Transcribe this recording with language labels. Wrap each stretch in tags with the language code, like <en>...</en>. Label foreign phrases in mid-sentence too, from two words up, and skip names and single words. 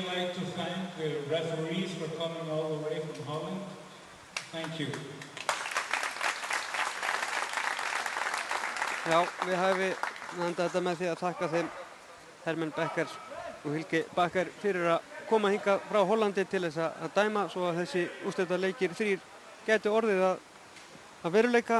<en>like to thank the referees for coming all the way from Holland. Thank you.</en> <is>Já, við hæfi enda þetta með því að þakka þeim Hermann Becker og Hilge Bakker fyrir að koma hingað frá Hollandi til þess að dæma svo að þessi úrslitaleikir 3 gætu orðið að veruleika.</is>